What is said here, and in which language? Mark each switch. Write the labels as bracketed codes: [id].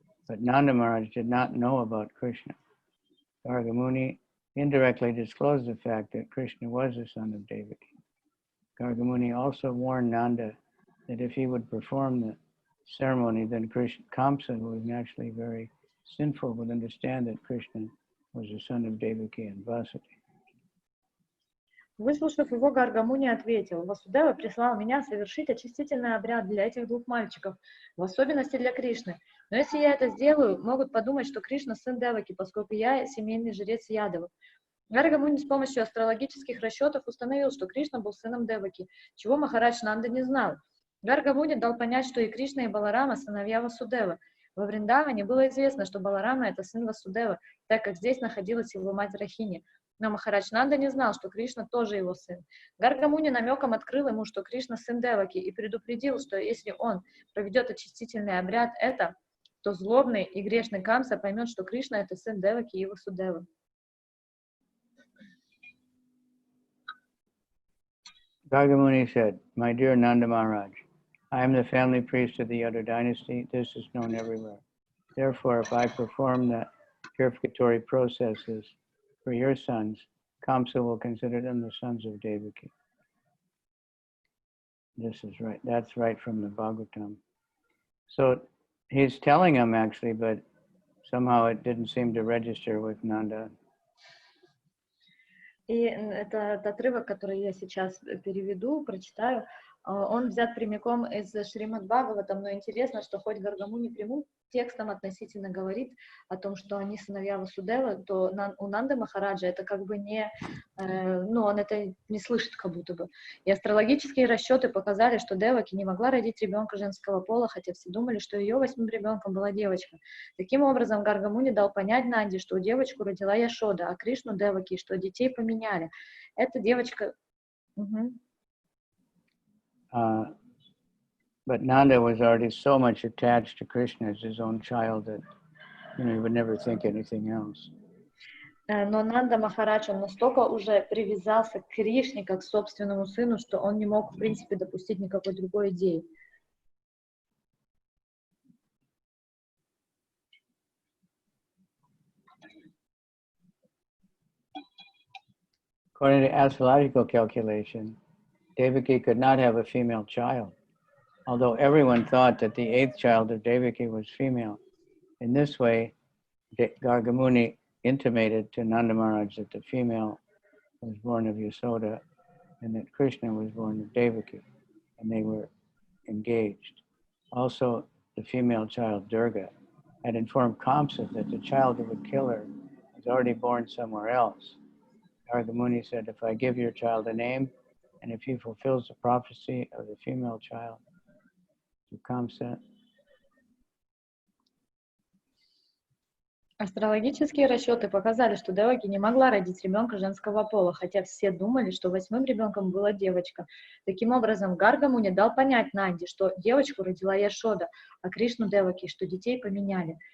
[en] But Nanda Maharaj did not know about Krishna. Gargamuni indirectly disclosed the fact that Krishna was the son of Devaki. Gargamuni also warned Nanda that if he would perform the ceremony, then Kamsa, who was naturally very sinful, would understand that Krishna was the son of Devaki and Vasudeva. [ru] Выслушав его, Гаргамуни ответил: Васудева прислал меня совершить очистительный обряд для этих двух мальчиков, в особенности для Кришны. Но если я это сделаю, могут подумать, что Кришна сын Деваки, поскольку я семейный жрец Ядовы. Гаргамуни с помощью астрологических расчетов установил, что Кришна был сыном Деваки, чего Махарадж Нанда не знал. Гаргамуни дал понять, что и Кришна, и Баларама сыновья Васудева. Во Вриндаване было известно, что Баларама это сын Васудева, так как здесь находилась его мать Рахини. Но Махарадж Нанда не знал, что Кришна тоже его сын. Гаргамуни намеком открыл ему, что Кришна сын Деваки, и предупредил, что если он проведет очистительный обряд то злобный и грешный Камса поймет, что Кришна это сын Деваки и Васудевы. Gargamuni said, "My dear Nanda Maharaj, I am the family priest of the Yadu dynasty. This is known everywhere. Therefore, if I perform the purificatory processes for your sons, Kamsa will consider them the sons of Devaki." This is right. That's right from the Bhagavatam. So he's telling him actually, but somehow it didn't seem to register with Nanda. И этот отрывок, который я сейчас переведу, прочитаю, он взят прямиком из Шримад Бхагаватам, но интересно, что хоть Гаргамуни прямым текстом относительно говорит о том, что они сыновья Васудева, то у Нанды Махараджа это как бы не, он это не слышит как будто бы. И астрологические расчеты показали, что Деваки не могла родить ребенка женского пола, хотя все думали, что ее 8-м ребенком была девочка. Таким образом, Гаргамуни дал понять Нанде, что девочку родила Яшода, а Кришну Деваки, что детей поменяли. Эта девочка... [en] But Nanda was already so much attached to Krishna as his own child that, he would never think anything else. [ru] Но Нанда Махарадж, он настолько уже привязался к Кришне, как к собственному сыну, что он не мог, в принципе, допустить никакой другой идеи. [en] According to astrological calculation, Devaki could not have a female child, although everyone thought that the 8th child of Devaki was female. In this way, Gargamuni intimated to Nanda Maharaj that the female was born of Yasoda and that Krishna was born of Devaki, and they were engaged. Also, the female child, Durga, had informed Kamsa that the child who would kill her was already born somewhere else. Gargamuni said, "If I give your child a name, and if he fulfills the prophecy of the female child to Kamsa." [ru] Астрологические расчеты показали, что Деваки не могла родить ребенка женского пола, хотя все думали, что 8-м ребенком была девочка. Таким образом, Гаргамуни дал понять Нанде, что девочку родила Яшода, а Кришну Деваки, что детей поменяли.